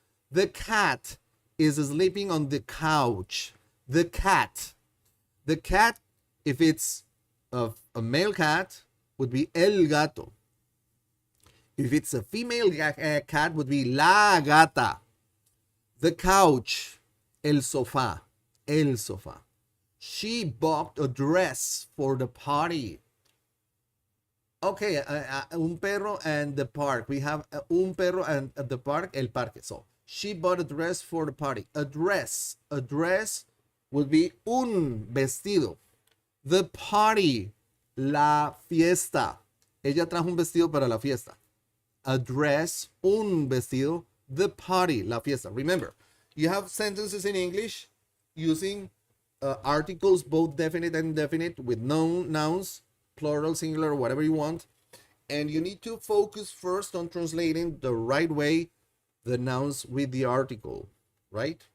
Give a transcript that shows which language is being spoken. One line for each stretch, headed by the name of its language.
English: The cat is sleeping on the couch. The cat. The cat, if it's a male cat, would be
Spanish: el gato.
English: If it's a female cat, would be
Spanish: la gata.
English: The couch,
Spanish: el sofá, el sofá.
English: She bought a dress for the party. Okay,
Spanish: un perro
English: and the park. We have un perro and the park,
Spanish: el parque.
English: So she bought a dress for the party. A dress would be
Spanish: un vestido.
English: The party,
Spanish: la fiesta. Ella trajo un vestido para la fiesta.
English: A dress,
Spanish: un vestido.
English: The party,
Spanish: la fiesta.
English: Remember, you have sentences in English using articles, both definite and indefinite, with nouns, plural, singular, whatever you want. And you need to focus first on translating the right way the nouns with the article, right?